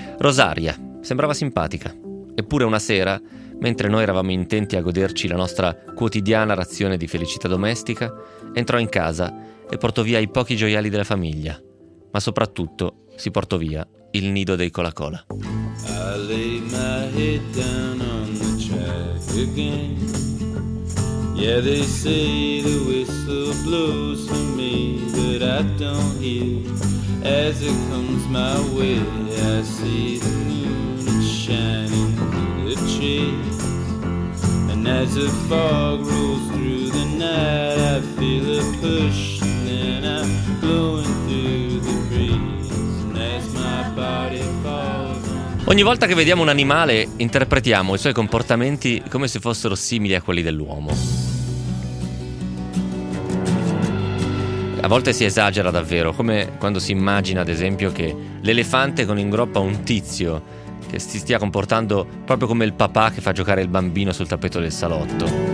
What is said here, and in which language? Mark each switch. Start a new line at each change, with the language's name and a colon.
Italian: Rosaria sembrava simpatica. Eppure una sera, mentre noi eravamo intenti a goderci la nostra quotidiana razione di felicità domestica, entrò in casa e portò via i pochi gioiali della famiglia, ma soprattutto si portò via il nido dei Cola Cola.
English: I lay my head down on the track again. Yeah, they say the whistle blows for me, but I don't hear. As it comes my way, I see the moon shining. The trees, and I As the fog rolls through the night, I feel a push and then I'm blowing through the breeze. And as my body falls.
Italian: Ogni volta che vediamo un animale, interpretiamo i suoi comportamenti come se fossero simili a quelli dell'uomo. A volte si esagera davvero, come quando si immagina ad esempio che l'elefante con in groppa un tizio che si stia comportando proprio come il papà che fa giocare il bambino sul tappeto del salotto.